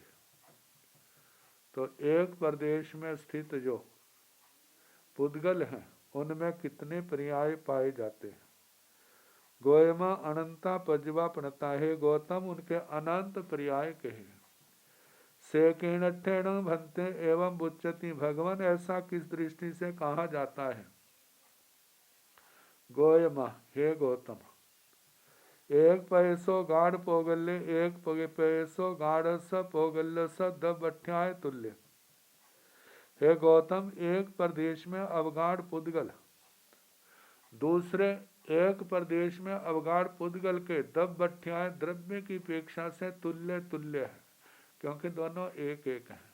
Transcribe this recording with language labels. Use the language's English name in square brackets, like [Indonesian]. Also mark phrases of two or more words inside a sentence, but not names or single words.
[Hindi] तो एक प्रदेश में स्थित जो पुद्गल हैं, उनमें कितने पर्याय पाए जाते हैं? [Prakrit languages] गोयमा अनंता पजवा पणता [Hindi] है, गौतम उनके अनंत पर्याय कहे। [Prakrit languages] से किणठेण भंते एवं बुच्चति, [Hindi] भगवान ऐसा किस दृष्टि से कहा जाता है? [Prakrit languages] गोयमा, हे गौतम, एक पैसो गाढ़ पोगल्ले एक पैसो गाढ़ स पोगल्ल स दबठ्याय तुल्य। [Hindi] हे गौतम, एक प्रदेश में अवगाढ़ पुद्गल दूसरे एक प्रदेश में अवगाढ़ पुद्गल के दबठ्याय द्रव्य की अपेक्षा से तुल्य तुल्य है, क्योंकि दोनों एक एक हैं।